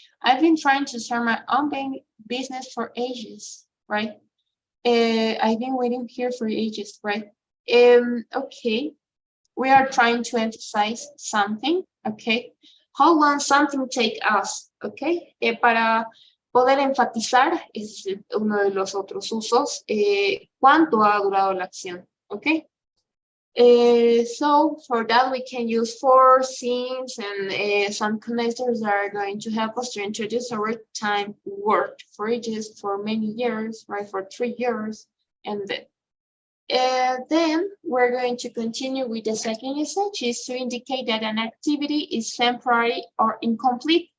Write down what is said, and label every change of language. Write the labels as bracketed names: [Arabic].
[English] I've been trying to start my own business for ages, right? I've been waiting here for ages, right? Okay, we are trying to emphasize something, okay? How long something take us, okay? [Spanish] Para poder enfatizar, es uno de los otros usos, cuánto ha durado la acción, okay? [English] So for that, we can use for, since, and some connectors that are going to help us to introduce our time worked for ages, for many years, right? For 3 years, and then we're going to continue with the second usage, is to indicate that an activity is temporary or incomplete.